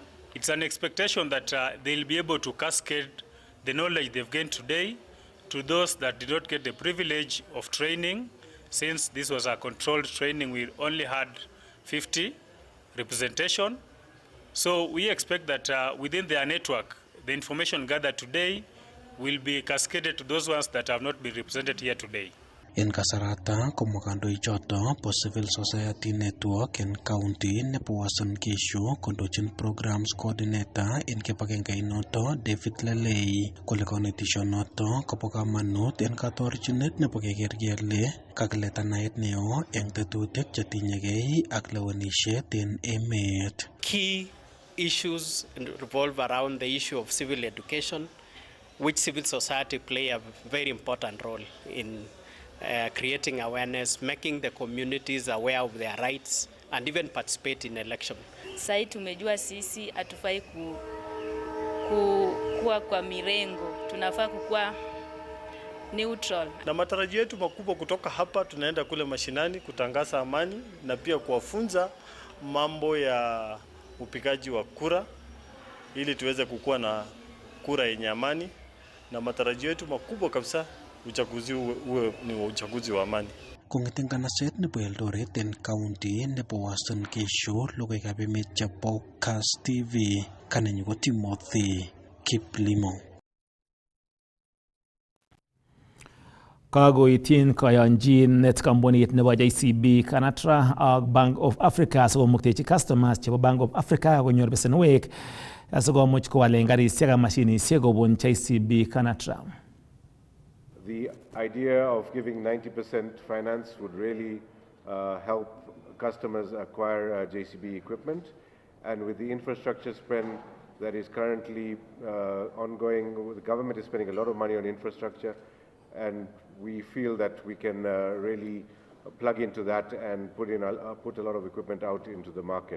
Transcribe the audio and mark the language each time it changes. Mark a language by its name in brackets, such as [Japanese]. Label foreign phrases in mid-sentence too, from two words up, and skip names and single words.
[English] It's an expectation that they'll be able to cascade the knowledge they've gained today to those that did not get the privilege of training. Since this was a controlled training, we only had 50 representation. So we expect that within their network, the information gathered today will be cascaded to those ones that have not been represented here today. [Kalenjin] En kasarata komwa kandoichoto bo Civil Society Network en county nebo Uasin Gishu kondochin [English] programs coordinator [Kalenjin] en kibagengeinoto David Lelei kole konetisionoto kobo kamanut en katorchinet nebo keker kele kakileta naet neo en tetutik chetinyegei ak lewenisiet en emet. [English] Key issues revolve around the issue of civil education, which civil society play a very important role in creating awareness, making the communities aware of their rights and even participate in election. [Swahili] Sai tumejua sisi hatufai kuwa kwa mirengo, tunafaa kukuwa neutral. Na matarajio yetu makubwa kutoka hapa, tunaenda kule mashinani kutangaza amani na pia kuwafunza mambo ya upigaji wa kura ili tuweze kukuwa na kura yenye amani, na matarajio yetu makubwa kabisa uchaguzi uwe ni uchaguzi wa amani. [Kalenjin] Kong'eten kanaset nebo Eldoret en county nebo Uasin Gishu logoiwekab emet chebo Kass TV kanenyu ko Timothy Kiplimo. Kagoityin kayonchinet kampunit nebo JCB Kanatra ak Bank of Africa sikomuktechi customers chebo Bank of Africa konyor besenwek asikomuch kowalen karisiek ak mashinisiek kobun JCB Kanatra. [English] The idea of giving 90% finance would really help customers acquire JCB equipment, and with the infrastructure spend that is currently ongoing, the government is spending a lot of money on infrastructure, and we feel that we can really plug into that and put a lot of equipment out into the market.